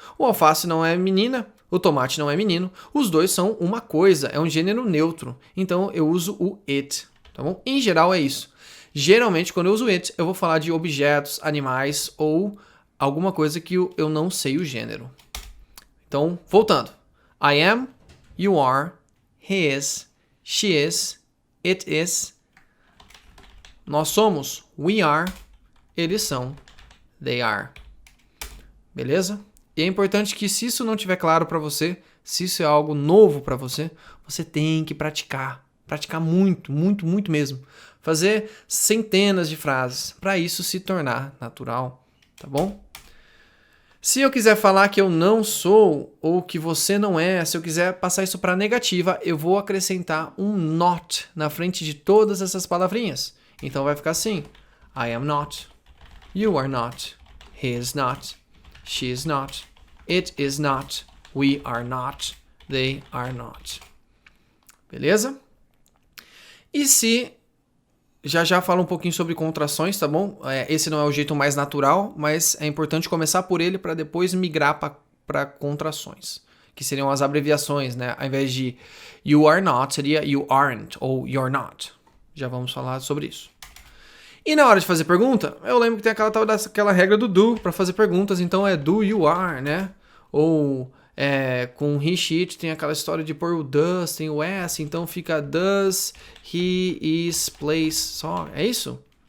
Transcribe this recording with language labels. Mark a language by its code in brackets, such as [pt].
[pt] O alface não é menina, o tomate não é menino, os dois são uma coisa, é um gênero neutro. Então eu uso o it, tá bom? Em geral é isso. Geralmente, quando eu uso it, eu vou falar de objetos, animais ou alguma coisa que eu não sei o gênero. Então, voltando. [en] I am, you are, he is, she is, it is. [pt] Nós somos, [en] we are, [pt] eles são, [en] they are. [pt] Beleza? E é importante que se isso não estiver claro para você, se isso é algo novo para você, você tem que praticar. Praticar muito, muito, muito mesmo. Fazer centenas de frases para isso se tornar natural, tá bom? Se eu quiser falar que eu não sou ou que você não é, se eu quiser passar isso para negativa, eu vou acrescentar um not na frente de todas essas palavrinhas. Então vai ficar assim: [en] I am not, you are not, he is not, she is not, it is not, we are not, they are not. [pt] Beleza? E se já falo um pouquinho sobre contrações, tá bom? Esse não é o jeito mais natural, mas é importante começar por ele para depois migrar para contrações, que seriam as abreviações, né? Ao invés de [en] you are not, seria you aren't ou you're not. [pt] Já vamos falar sobre isso. E na hora de fazer pergunta, eu lembro que tem aquela regra do do para fazer perguntas, então é [en] do you are, [pt] né? Ou com he, she, it, tem aquela história de pôr o does, tem o s, então fica does, he, is, plays, só. É isso?